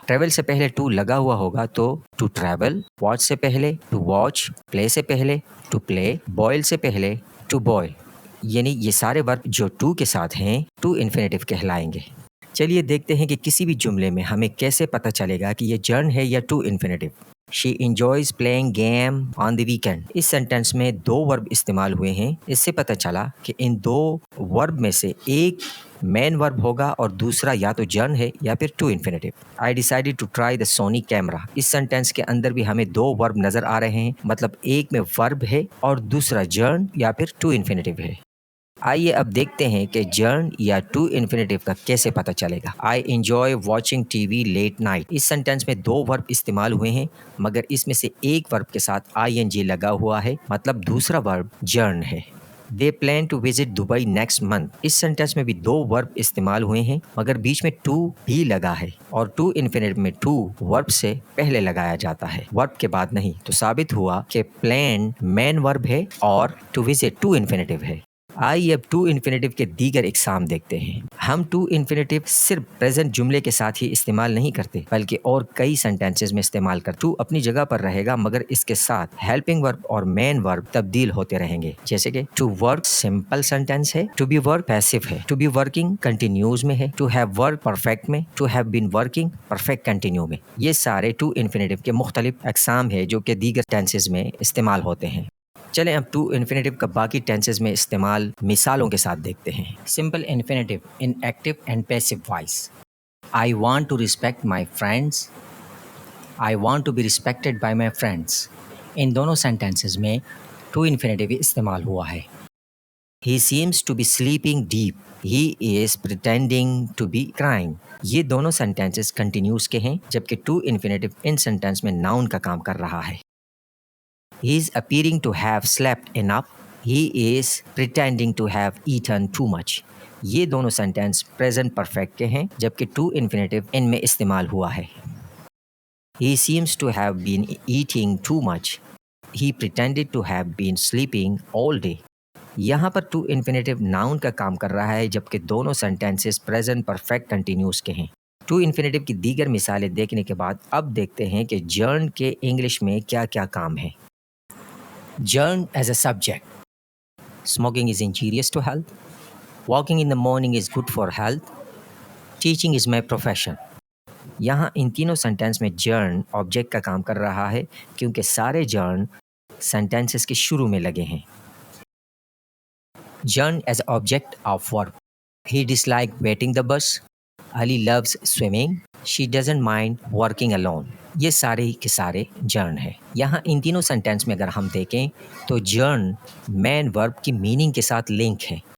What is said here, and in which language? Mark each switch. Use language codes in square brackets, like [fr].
[ur] Travel سے پہلے to لگا ہوا ہوگا تو ٹو ٹریول، واچ سے پہلے ٹو واچ، پلے سے پہلے ٹو پلے، بوائل سے پہلے ٹو بوائل. یعنی یہ سارے ورب جو ٹو کے ساتھ ہیں ٹو انفینیٹیو کہلائیں گے. چلیے دیکھتے ہیں کہ کسی بھی جملے میں ہمیں کیسے پتہ چلے گا کہ یہ جرن ہے یا to infinitive. [en] She enjoys playing game on the weekend. [ur] اس sentence میں دو ورب استعمال ہوئے ہیں. اس سے پتہ چلا کہ ان دو ورب میں سے ایک مین ورب ہوگا اور دوسرا یا تو جرن ہے یا پھر to infinitive. [en] I decided to try the Sony camera. [ur] اس sentence کے اندر بھی ہمیں دو ورب نظر آ رہے ہیں. مطلب ایک میں ورب ہے اور دوسرا جرن یا پھر ٹو انفینیٹیو ہے. آئیے اب دیکھتے ہیں کہ جرن یا ٹو انفینیٹیو کا کیسے پتہ چلے گا. [en] I enjoy watching TV late night. [ur] اس sentence میں دو ورب استعمال ہوئے ہیں مگر اس میں سے ایک ورب کے ساتھ آئی این جی لگا ہوا ہے. مطلب دوسرا ورب جرن ہے. [en] They plan to visit Dubai next month. [ur] اس sentence میں بھی دو ورب استعمال ہوئے ہیں مگر بیچ میں ٹو بھی لگا ہے اور ٹو انفینیٹیو میں ٹو ورب سے پہلے لگایا جاتا ہے، ورب کے بعد نہیں. تو ثابت ہوا کہ پلان مین ورب ہے اور ٹو وزٹ ٹو انفینیٹیو ہے. آئیے اب ٹو انفینیٹیو کے دیگر اقسام دیکھتے ہیں. ہم ٹو انفینیٹیو صرف پریزنٹ جملے کے ساتھ ہی استعمال نہیں کرتے بلکہ اور کئی سینٹینسز میں استعمال کرتے. ٹو اپنی جگہ پر رہے گا مگر اس کے ساتھ ہیلپنگ ورب اور مین ورب تبدیل ہوتے رہیں گے. جیسے کہ ٹو ورک سمپل سینٹینس ہے، ٹو بی ورک پیسو ہے، ٹو بی ورکنگ کنٹینیوز میں ہے، ٹو ہیو ورک پرفیکٹ میں، to have been working perfect continue میں. یہ سارے ٹو انفینیٹیو کے مختلف اقسام ہیں جو کہ دیگر ٹینسز میں استعمال ہوتے ہیں. چلیں اب ٹو انفینیٹیو کا باقی ٹینسز میں استعمال مثالوں کے ساتھ دیکھتے ہیں. [en] Simple infinitive in active and passive voice. I want to respect my friends. I want to be respected by my friends. [ur] ان دونوں سینٹینسز میں ٹو انفینیٹیو استعمال ہوا ہے. [en] He seems to be sleeping deep. He is pretending to be crying. [ur] یہ دونوں sentences continues کے ہیں جبکہ ٹو انفینیٹیو ان سینٹینس میں ناؤن کا کام کر رہا ہے. [en] He is appearing to have slept enough. He is pretending to have eaten too much. [ur] یہ دونوں سینٹینس پریزنٹ پرفیکٹ کے ہیں جبکہ ٹو انفینیٹیو ان میں استعمال ہوا ہے. [en] He seems to have been eating too much. He pretended to have been sleeping all day. [ur] یہاں پر ٹو انفینیٹیو ناؤن کا کام کر رہا ہے جبکہ دونوں سینٹینسز پریزنٹ پرفیکٹ کنٹینیوز کے ہیں. ٹو انفینیٹیو کی دیگر مثالیں دیکھنے کے بعد اب دیکھتے ہیں کہ جرن کے انگلش میں کیا کیا کام ہے. [en] Jern as a subject. Smoking is injurious to health. Walking in the morning is good for health. Teaching is my profession. [ur] یہاں ان تینوں سینٹینس میں جرن آبجیکٹ کا کام کر رہا ہے کیونکہ سارے جرن سینٹینسز کے شروع میں لگے ہیں. [en] Jern as object of verb. He dislikes waiting the bus. Ali loves swimming. She doesn't mind working alone. [ur] یہ سارے کے سارے جرن ہے. یہاں ان تینوں سینٹینس میں اگر ہم دیکھیں تو جرن مین ورب کی میننگ کے ساتھ لنک ہے.